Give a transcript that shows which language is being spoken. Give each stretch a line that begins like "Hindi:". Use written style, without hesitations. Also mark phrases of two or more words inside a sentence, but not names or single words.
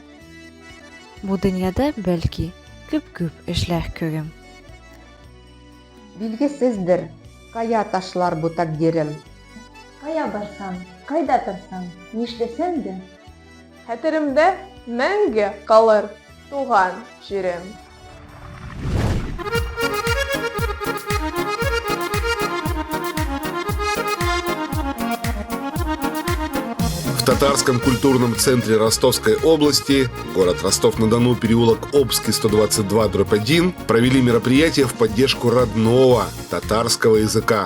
Tatar: Бу дөньяда, бәлки, күп эшләр күрем. Билгесездер, кая ташлар бу тәкъдирем. Кая барсам, кайда торсам, нишләсәм дә, Хәтеремдә мәңге калыр туган җирем.
Russian: В татарском культурном центре Ростовской области, город Ростов-на-Дону, переулок Обский, 122/1, провели мероприятие в поддержку родного татарского языка.